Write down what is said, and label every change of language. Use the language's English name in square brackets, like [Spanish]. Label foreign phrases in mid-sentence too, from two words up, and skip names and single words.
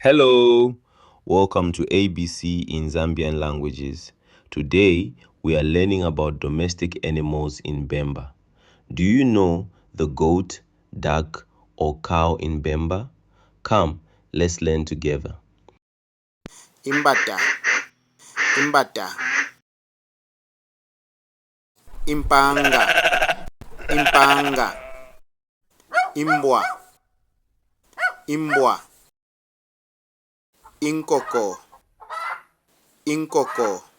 [English] Hello, welcome to ABC in Zambian languages. Today, we are learning about domestic animals in Bemba. Do you know the goat, duck, or cow in Bemba? Come, let's learn together. [Bemba] Imbata, imbata, impanga, impanga, imbwa, imbwa, inkoko, inkoko,